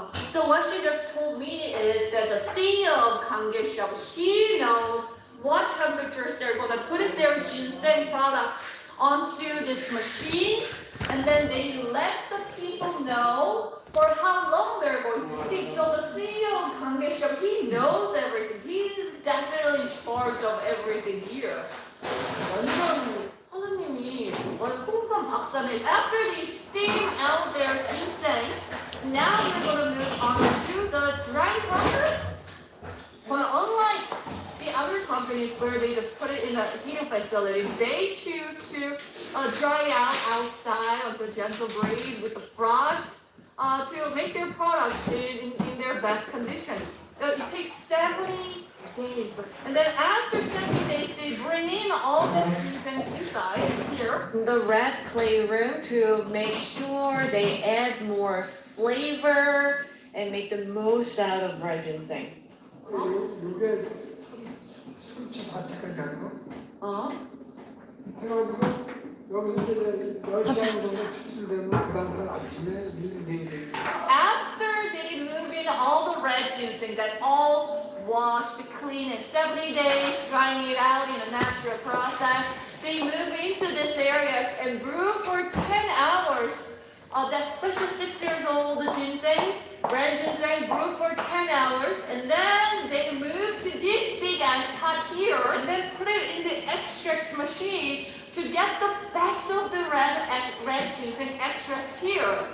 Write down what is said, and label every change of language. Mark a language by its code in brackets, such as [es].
[en] So what she just told me is that the CEO of Kange Shop, he knows what temperatures they're going to put in their ginseng products onto this machine, and then they let the people know for how long they're going to steam. So the CEO of Kange Shop, he knows everything. He's definitely in charge of everything here. [ko] 완전 사장님이 풍선 박사네. [en] After they steam out their ginseng, now we're going to move on to the drying process. But unlike the other companies where they just put it in the heating facilities, they choose to dry out outside on the gentle breeze with the frost to make their products in their best conditions. It takes 70 days. And then after 70 days, they bring in all the ginseng inside here, the red clay room, to make sure they add more flavor and make the most out of red ginseng. [ko] 이게 3차4차까지 하는 거? 그래가지고 여기서 이제 10시간 정도 추출되면 그 다음날 아침에 밀링되게 [en] After they move in all the red ginseng that all washed, clean in 70 days, drying it out in a natural process, they move into these areas and brew for 10 hours. That special 6 years old ginseng, red ginseng, brew for 10 hours, and then they move to this big ass pot here, and then put it in the extracts machine to get the best of the red ginseng extracts here.